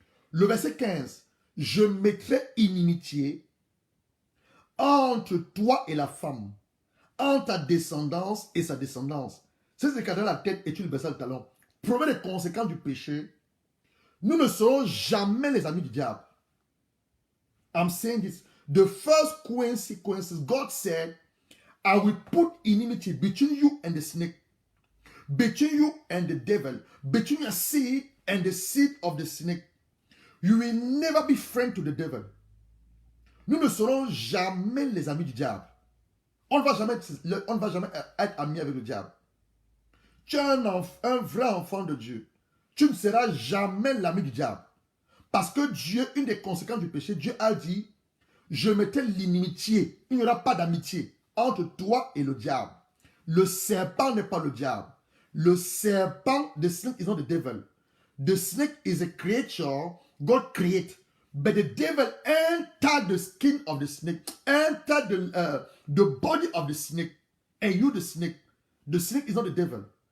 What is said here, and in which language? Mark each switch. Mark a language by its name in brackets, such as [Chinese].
[French] Le verset 15. Je mettrai inimitié entre toi et la femme, entre ta descendance et sa descendance. C'est ce qui a dans la tête et tu le baisses le talon. Prenez les conséquences du péché. Nous ne serons jamais les amis du diable. [English] I'm saying this. The first consequences, God said, I will put enmity between you and the snake, between you and the devil, between your seed and the seed of the snake. You will never be friend to the devil. [French] Nous ne serons jamais les amis du diable. On ne va jamais être amis avec le diable. Tu es un vrai enfant de Dieu. Tu ne seras jamais l'ami du diable. Parce que Dieu, une des conséquences du péché, Dieu a dit, je mettrai l'inimitié. Il n'y aura pas d'amitié entre toi et le diable. Le serpent n'est pas le diable. Le serpent, [English] the snake is not the devil. The snake is a creature God created. But the devil entered the skin of the snake, entered the body of the snake, and you the snake. The snake is not the devil.